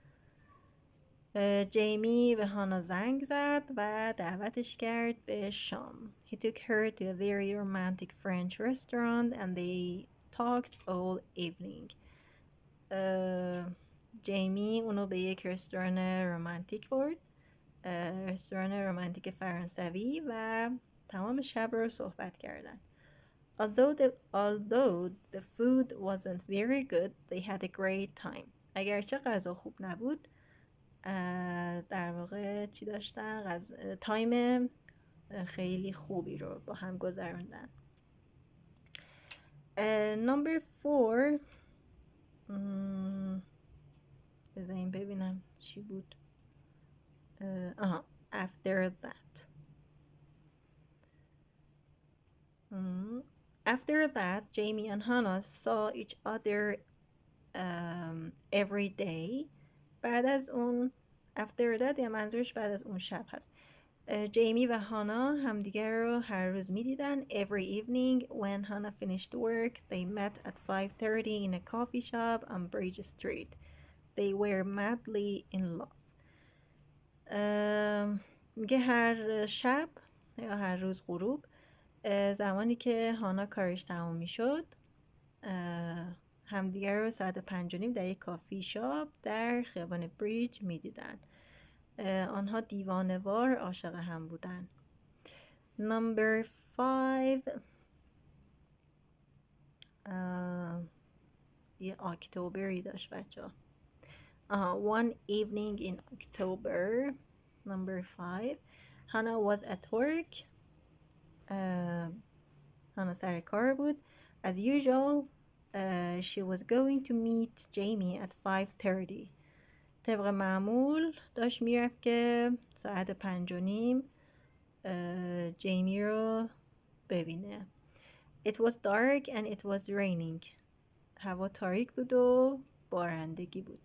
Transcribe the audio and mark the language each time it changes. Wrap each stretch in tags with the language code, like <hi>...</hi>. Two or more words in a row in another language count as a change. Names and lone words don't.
<fa>جیمی به هانا زنگ زد و دعوتش کرد به شام.</fa> <en>He took her to a very romantic French restaurant and they talked all evening.</en> <fa>جیمی اونو به یک رستوران رمانتیک برد. رستوران رمانتیک فرانسوی و تمام شب رو صحبت کردن.</fa> <en>Although the food wasn't very good, they had a great time.</en> <fa>اگرچه غذا خوب نبود در واقع چی داشتن؟ تایم خیلی خوبی رو با هم گذروندن. Number 4 بذاریم ببینم چی بود.</fa> <en>After that. After that, Jamie and Hannah saw each other every day.</en> <fa>بعد از اون</fa> <en>after that</en> <fa>یا منظورش بعد از اون شب هست. جیمی و هانا همدیگر رو هر روز میدیدن.</fa> <en>Every evening when Hannah finished work, they met at 5:30 in a coffee shop on Bridge Street. They were madly in love.</en> <fa>میگه هر شب یا هر روز غروب، زمانی که هانا کارش تمام میشد، همدیگر رو ساعت 5:30 در یک کافی شاپ در خیابان بریج میدیدن. آنها دیوانه‌وار عاشق هم بودن. Number 5 یه اکتبری داشت بچه ها.</fa> <en>One evening in October. Number 5 Hannah was at work.</en> <fa>هانا سر کار بود.</fa> <en>As usual, she was going to meet Jamie at 5:30.</en> <fa>طبق معمول داشت میرفت که ساعت 5:30 جیمی رو ببینه.</fa> <en>It was dark and it was raining.</en> <fa>هوا تاریک بود و بارندگی بود.</fa>